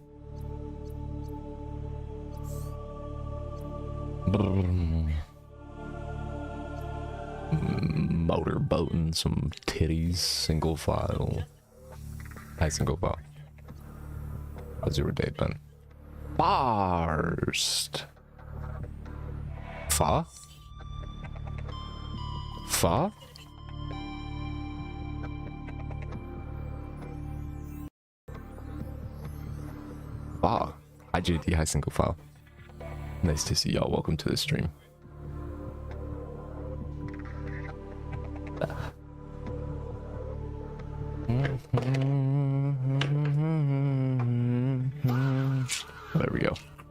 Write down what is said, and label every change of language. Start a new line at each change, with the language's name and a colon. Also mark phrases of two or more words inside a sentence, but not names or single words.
English: Motorboating some titties, single file. Hi, single file. How's your day been? Barst. Fa? Fa? Wow. Hi JD, hi single file. Nice to see y'all. Welcome to the stream. There we go.